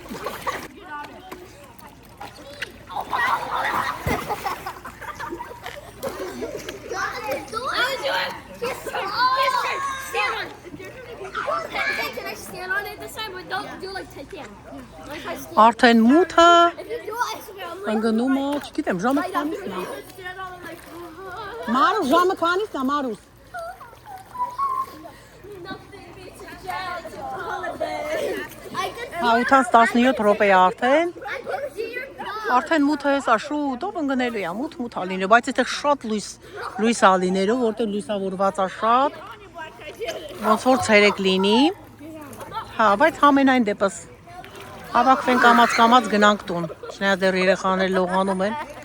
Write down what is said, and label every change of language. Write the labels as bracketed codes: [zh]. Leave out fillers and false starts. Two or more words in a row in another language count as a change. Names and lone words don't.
[en] Get on it. Can I stand on it this time? But don't do like Titanic. Like I stand. [hy] Արդեն մութը [en] If you do, I swear I'm like. [hy] ընկնում է, չգիտեմ, ժամը քանիսն է։ [en] Stand on it like. [hy] Մարուս, ժամը քանիսն է, Մարուս։ [en] Nothing beats a jazz holiday. I could. [hy] Հա 8:17 րոպե է արդեն։ [en] I could see your dog. [hy] Արդեն մութը հեսա շուտով ընկնելու է, մութ ալիներ, բայց այստեղ շատ լույս ալիներով, որտեղ լույսավորված է շատ։ Ոնց որ ցերեկ լինի։ Հա, բայց համենայն դեպս հավաքվենք կամած գնանք տուն։ Չնայած դեռ երեխաները լողանում են։